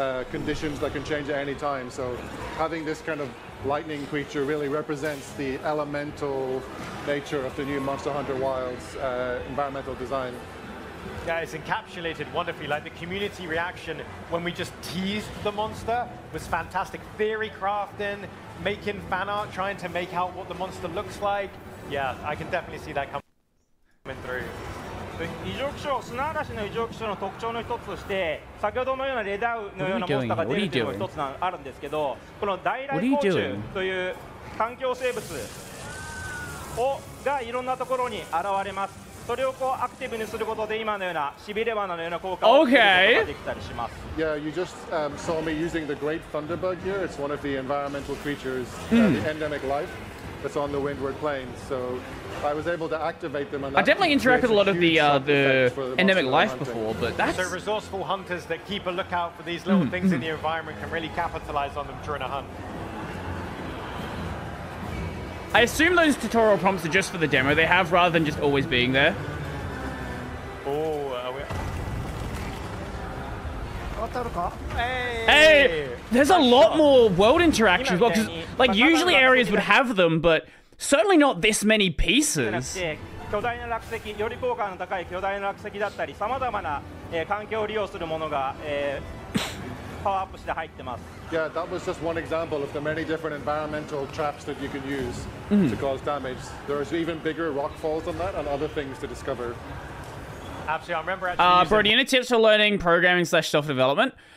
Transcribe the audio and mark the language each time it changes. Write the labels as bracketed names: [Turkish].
[English] Conditions that can change at any time. So having this kind of lightning creature really represents the elemental nature of the new Monster Hunter Wilds environmental design. Yeah, it's encapsulated wonderfully. Like the community reaction when we just teased the monster was fantastic. Theory crafting, making fan art, trying to make out what the monster looks like. Yeah, I can definitely see that coming through. [Japanese] 異常気象、砂嵐の異常気象の特徴の一つとして、先ほどのようなレダウのようなモンスターが出るというのが一つあるんですけど、この大来光虫という環境生物がいろんなところに現れます。それをこうアクティブにすることで今のようなしびれ罠のような効果を得ることができたりします。 [English] Yeah, you just saw me using the great thunderbug here. It's one of the environmental creatures, the endemic life that's on the windward plains. So I was able to activate them. And I definitely interacted with a lot of the endemic life before, but that's... So resourceful hunters that keep a lookout for these little things in the environment can really capitalize on them during a hunt. I assume those tutorial prompts are just for the demo they have, rather than just always being there. Hey! There's a lot more world interaction as well, because like usually areas would have them, but certainly not this many pieces. [Japanese] 巨大な落石、より効果の高い巨大な落石だったり、さまざまな環境を利用するものがパワーアップして入ってます。 [English] Yeah, that was just one example of the many different environmental traps that you can use to cause damage. There's even bigger rock falls than that and other things to discover. Absolutely, I remember actually Brodie, any tips for learning programming / self-development?